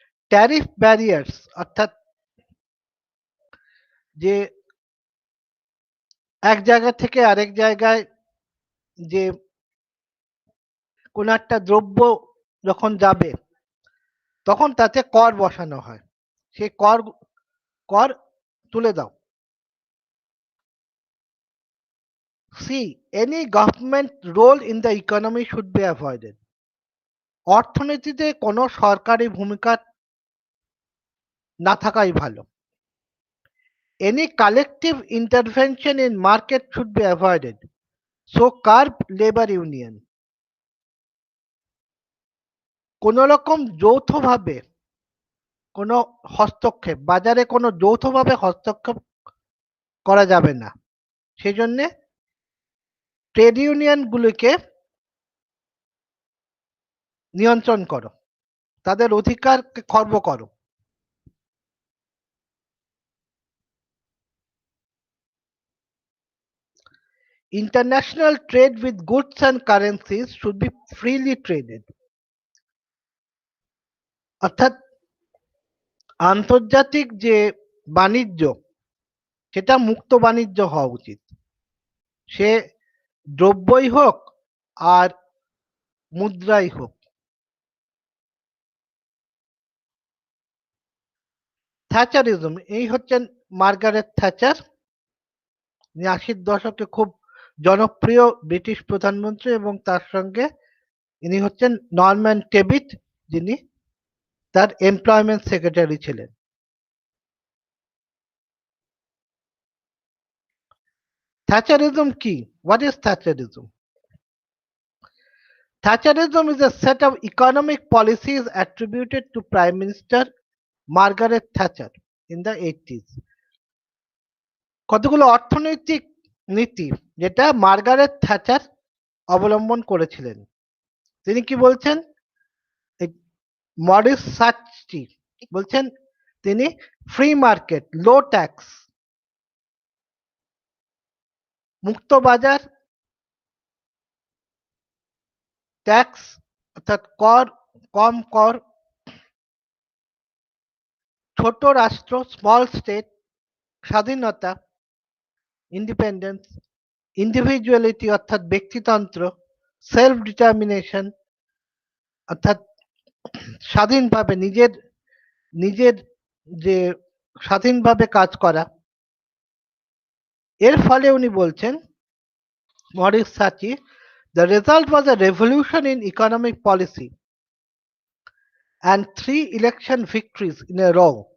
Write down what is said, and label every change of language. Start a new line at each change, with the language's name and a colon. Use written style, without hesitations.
Bangla: Tariff barriers অর্থাৎ যে এক জায়গা থেকে আরেক জায়গায় যে কোনো একটা দ্রব্য যখন যাবে তখন তাতে কর বসানো হয়, সেই কর তুলে দাও।
English: See, any government role in the economy should be avoided.
Bangla: অর্থনীতিতে কোনো সরকারি ভূমিকা না থাকাই ভালো।
English: Any collective intervention in market should be avoided. So curb labor union.
Bangla: কোনো রকম যৌথভাবে কোনো হস্তক্ষেপ, বাজারে কোনো যৌথভাবে হস্তক্ষেপ করা যাবে না। সেজন্যে ট্রেড ইউনিয়নগুলিকে নিয়ন্ত্রণ করো, তাদের অধিকারকে খর্ব করো।
English: International trade with goods and currencies should be freely traded.
Bangla: অর্থাৎ আন্তর্জাতিক যে বাণিজ্য সেটা মুক্ত বাণিজ্য হওয়া উচিত। সে দ্রব্যই হোক আর মুদ্রাই হোক। থ্যাচারিজম, এই হচ্ছেন মার্গারেট থ্যাচার। ৮০-র দশকে খুব জনপ্রিয় ব্রিটিশ প্রধানমন্ত্রী এবং তার সঙ্গে ইনি হচ্ছেন নরম্যান টেবিট, যিনি তার এমপ্লয়মেন্ট সেক্রেটারি ছিলেন।
English: Thatcherism কি? What is Thatcherism? Thatcherism is a set of economic policies attributed to Prime Minister Margaret Thatcher in the 80s.
Bangla: কতগুলো অর্থনৈতিক নীতি যেটা মার্গারেট থ্যাচার অবলম্বন করেছিলেন। তিনি কি বলছেন? মরিস সাচি বলছেন তিনি ফ্রি মার্কেট, লো ট্যাক্স, মুক্ত বাজার, ট্যাক্স অর্থাৎ কর, কম কর, ছোট রাষ্ট্র, স্মল স্টেট, স্বাধীনতা, ইন্ডিপেন্ডেন্স, ইন্ডিভিজুয়ালিটি অর্থাৎ ব্যক্তিতন্ত্র, সেলফ ডিটারমিনেশন অর্থাৎ স্বাধীনভাবে নিজের নিজের যে স্বাধীনভাবে কাজ করা। এর ফলে উনি বলছেন Morris সাচি,
English: the result was a revolution in economic policy and 3 election victories in a row.